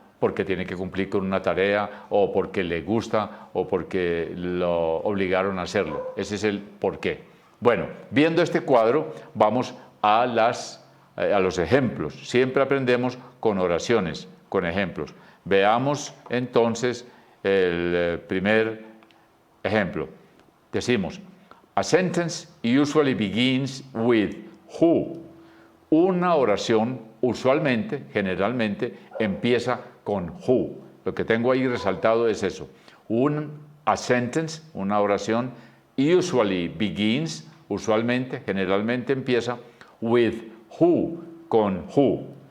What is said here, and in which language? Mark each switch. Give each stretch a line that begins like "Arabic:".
Spanish: Porque tiene que cumplir con una tarea, o porque le gusta, o porque lo obligaron a hacerlo. Ese es el por qué. Bueno, viendo este cuadro, vamos a los ejemplos. Siempre aprendemos con oraciones, con ejemplos. Veamos entonces el primer ejemplo. Decimos,
English: a sentence usually begins with who.
Spanish: Una oración usualmente, generalmente, empieza con who. Lo que tengo ahí resaltado es eso.
English: A sentence,
Spanish: una oración,
English: usually begins,
Spanish: usualmente, generalmente empieza
English: with who,
Spanish: con who.